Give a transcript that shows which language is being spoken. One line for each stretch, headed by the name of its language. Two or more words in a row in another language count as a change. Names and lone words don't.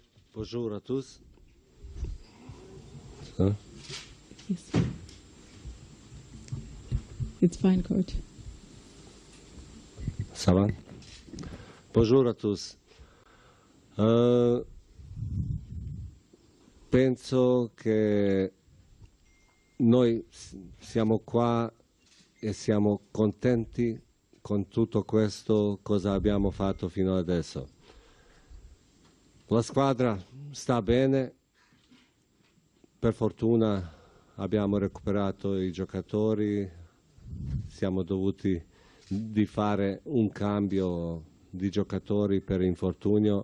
French: Bonjour à tous.
English: Yes. It's fine, coach.
French: Ça va? Bonjour à tous.
Italian: Penso che noi siamo qua e siamo contenti con tutto questo cosa abbiamo fatto fino adesso. La squadra sta bene, per fortuna abbiamo recuperato i giocatori, siamo dovuti di fare un cambio di giocatori per infortunio.